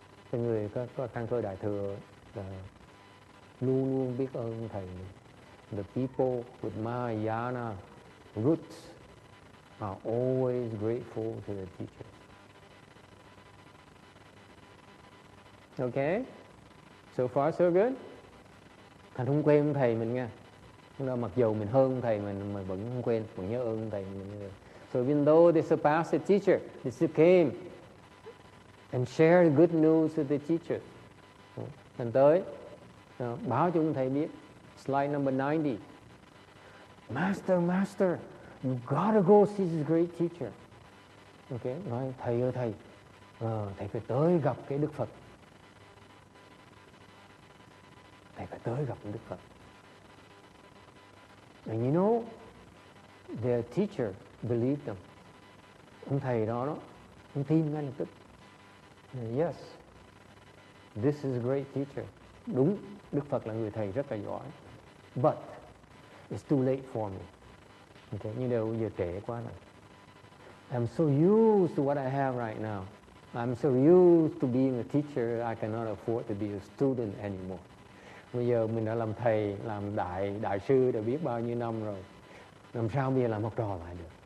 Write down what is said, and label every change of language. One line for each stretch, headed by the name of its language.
Vietnamese: Cái người có căn cơ đại thừa là luôn luôn biết ơn thầy mình.
English: The people with Mahayana roots are always grateful to the teacher. Okay? So far so good?
Vietnamese: Thành không quên ông thầy mình nha. Mặc dù mình hơn ông thầy mình mà vẫn không quên, vẫn nhớ ơn ông thầy mình.
English: So even though they surpassed the teacher, they still came and shared good news with the teacher.
Vietnamese: Thành tới báo cho ông thầy biết.
English: Slide number 90. Master, you gotta go see this great teacher.
Vietnamese: Okay, nói thầy ơi thầy, thầy phải tới gặp cái Đức Phật. Thầy phải tới gặp Đức Phật.
English: And you know, their teacher believed them.
Vietnamese: Ông thầy đó, ông tin ngay lập tức.
English: Yes, this is a great teacher.
Vietnamese: Đúng, Đức Phật là người thầy rất là giỏi.
English: But it's too late for me.
Vietnamese: Okay, như đều giờ trễ quá rồi.
English: I'm so used to what I have right now. I'm so used to being a teacher, I cannot afford to be a student anymore.
Vietnamese: Bây giờ mình đã làm thầy, làm đại sư đã biết bao nhiêu năm rồi. Làm sao bây giờ làm học trò lại được?